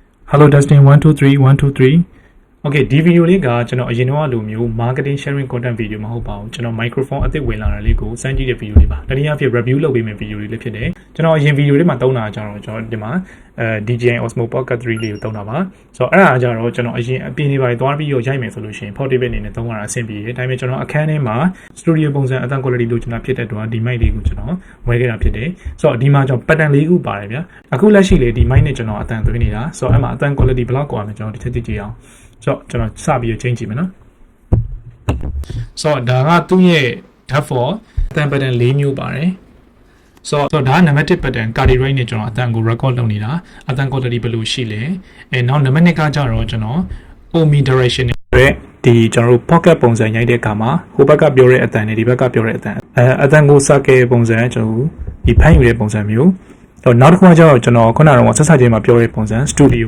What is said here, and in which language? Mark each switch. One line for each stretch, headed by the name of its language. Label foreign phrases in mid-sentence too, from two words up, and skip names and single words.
English: Hello testing 1 2 3 1 2 3 Okay
Burmese: ဒီ video လေးကကျွန်တော်အရင်တော့လိုမျိုး
English: marketing sharing content video
Burmese: မဟုတ်ပါဘူးကျွန်တော် microphone အသစ်ဝင်လာတာလေးကိုစမ်းကြည့်တဲ့ video လေးပါတနည်းအားဖြင့် review လုပ်ပေးမယ့် video လေးဖြစ်တယ်ကျွန်တော်အရင် video လေးမှာတုံးတာကြတော့ကျွန်တော်ဒီမှာ DJI Osmo Pocket 3 လေးကိုတုံးတာပါဆိုတော့အဲ့ဒါကြတော့ကျွန်တော်အရင်အပြင်နေပါသွားပြီးရိုက်မယ်ဆိုလို့ရှိရင် portable အနေနဲ့တုံးရတာအဆင်ပြေတယ်ဒါပေ မဲ့ကျွန်တော်အခန်းထဲမှာ studio ပုံစံအသံ quality လို့ကျွန်တော်ဖြစ်တဲ့တော့ဒီ mic လေးကိုကျွန်တော်ဝယ်ခဲ့တာဖြစ်တယ်ဆိုတော့ဒီမှာကျွန်တော် pattern လေးခုပါတယ်ဗျာအခုလက်ရှိလေဒီ mic နဲ့ကျွန်တော်အသံသွင်းနေတာဆိုတော့အဲ့မှာအသံ quality ဘယ်လောက်ကွာလဲကျွန်တော်ဒီချက်ကြည့်အောင်ဆိုတော့ကျွန်တော်စပြီးချင်းကြည့်မယ်နော်ဆို တော့ဒါကသူ့ရဲ့ for အသံ pattern ၄မျိုးပါတယ်ဆိုတော့ဒါက name 1 pattern
English: cardi rate
Burmese: နဲ့ကျွန်တော်အသံကို record လုပ်နေတာအသံ quality ဘယ်လိုရှိလဲနောက် name 2ကကြတော့ကျွန်တော်
English: omni direction
Burmese: နဲ့ဒီကျွန်တော်တို့ pocket ပုံစံရိုက်တဲ့အခါ မှာဟိုဘက်ကပြောတဲ့အသံနဲ့ဒီဘက်ကပြောတဲ့အသံအသံကို circle ပုံစံကျွန်တော်ဒီဖမ်းယူတဲ့ပုံစံမျိုးနောက်တစ်ခုကကျတော့ကျွန်တော်ခုနကတော့ဆက်စချင်းမှာပြောတဲ့ပုံစံ studio